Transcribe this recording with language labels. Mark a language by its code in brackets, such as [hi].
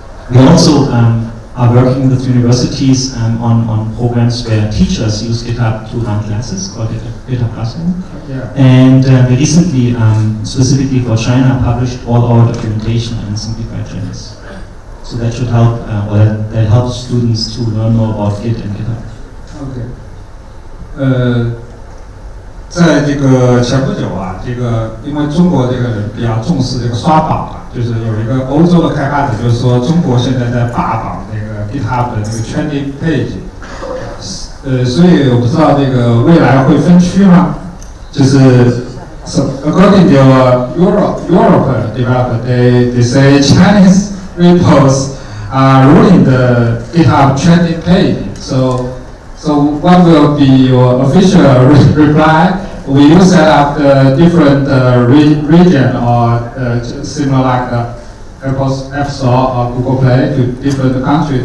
[en] We also are working with universities on programs where teachers use GitHub to run classes, called GitHub Classroom. Yeah. And we recently, specifically for China, published all our documentation in simplified Chinese. So that should help, or that helps students to learn more about Git and GitHub. Okay. [zh] 在这个前不久啊，这个因为中国这个人比较重视这个刷榜啊，就是有一个欧洲的开发者就是说中国现在在霸榜那个 GitHub 的这个 Trending page， 所以我不知道这个未来会分区吗？就是 [en] so according to Europe developer, they say Chinese repos are ruling the GitHub Trending page. So what will be your official reply? Will you set up the different region or similar like Apple's App Store or Google Play to different countries?